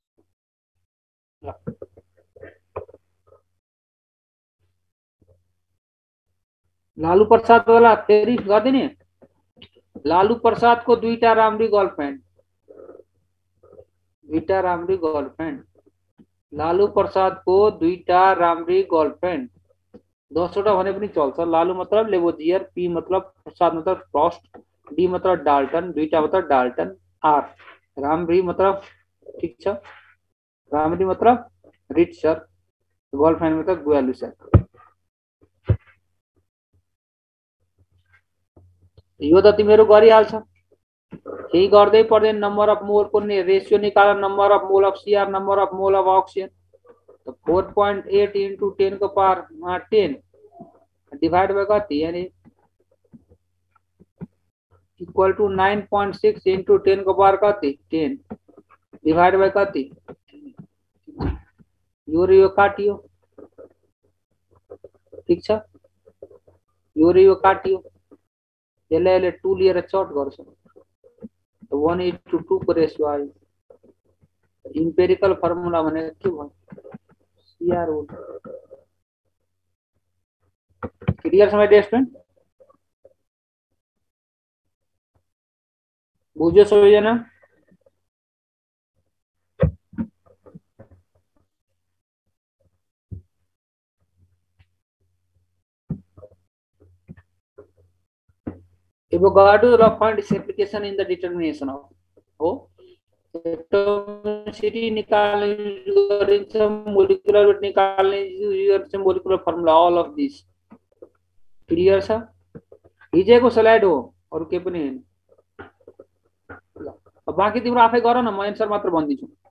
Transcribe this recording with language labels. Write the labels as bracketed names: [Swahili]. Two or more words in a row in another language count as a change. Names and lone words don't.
[Nepali] लालू प्रसाद वाला फेरि गरिदिने। लालू प्रसाद को दुईटा राम्री गर्लफ्रेन्ड, दुईटा राम्री गर्लफ्रेंड। लालू प्रसाद को दुईटा राम्री गर्लफ्रेंड। 10वटा भने पनि चल्छ। लालू मतलब लेबोजियर, पी मतलब प्रसाद मतलब फ्रॉस्ट, डी मतलब डाल्टन, दुईटा मतलब डाल्टन, आर राम्री मतलब ठीक छ। राम्री मतलब रिच सर, गर्लफ्रेंड मतलब गुयालु सर। यो त तिमीहरू गरिहाल्छ, केही गर्दै पर्दैन। [English] number of mole को रेशियो निकाल, number of mole of CR, number of mole of oxygen. तो 4.8 into 10 को power 10 divide by कति यानी equal to 9.6 into 10 को पावर कति 10 divide by कति। [Nepali] यो र यो काटियो, ठीक छ। यो र यो काटियो, यसलाई यसले 2 लिएर चट गर्छ, 1:2 को रेशियो आयो। [English] empirical formula [Nepali] भनेको के भयो, सीआर हो। क्लियर छ [English] my student, [Nepali] बुझ्यो सबैजना। [English] Avogadro's law find its application in the determination of [Nepali] हो एटोमिसिटी निकाल्ने गरिन्छ, [English] molecular weight [Nepali] निकाल्ने गरिन्छ, [English] molecular formula, all of this [Nepali] क्लियर छ। हिजोको स्लाइड हो, अरु के पनि हैन। अब बाँकी तिम्रो आफै गर न, म एन्सर मात्र भन्दिन्छु।